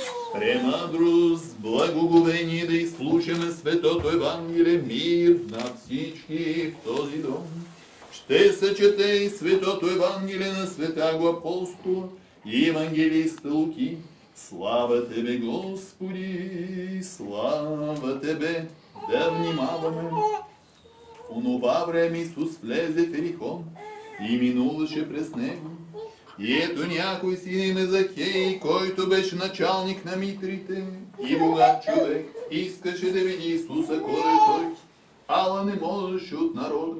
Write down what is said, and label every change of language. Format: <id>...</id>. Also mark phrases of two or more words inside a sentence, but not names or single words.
<bg>Премъдрост, благоговение да изслушаме Светото Евангелие, мир на всички в този дом. Ще съчете и Светото Евангелие на Святаго Апостола и Евангелиста Луки. Слава Тебе, Господи, слава Тебе, да внимаваме. В онова време Исус влезе в Ерихон и минуваше през него. И ето някой син име Захей, който беше началник на митрите и богат човек, искаше да види Исуса, кой е той, ала не можеше от народа.</bg>